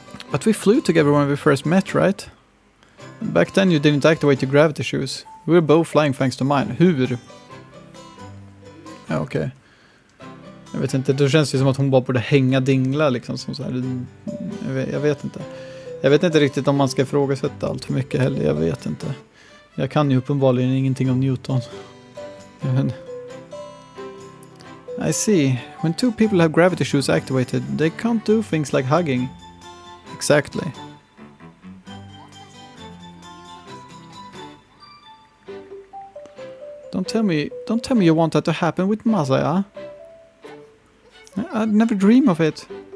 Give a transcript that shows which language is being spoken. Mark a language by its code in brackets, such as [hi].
[en] But we flew together when we first met, right? Back then you didn't activate your gravity shoes. We were both flying thanks to mine. [sv] Hur? Ja, okej. Jag vet inte, det känns ju som att hon bara borde hänga dingla liksom. Som så här. Jag vet inte. Jag vet inte riktigt om man ska ifrågasätta allt för mycket heller. Jag vet inte. Jag kan ju uppenbarligen ingenting om Newton. Men... [en] I see. When two people have gravity shoes activated, they can't do things like hugging. Exactly. Don't tell me you want that to happen with Masaya. I'd never dream of it.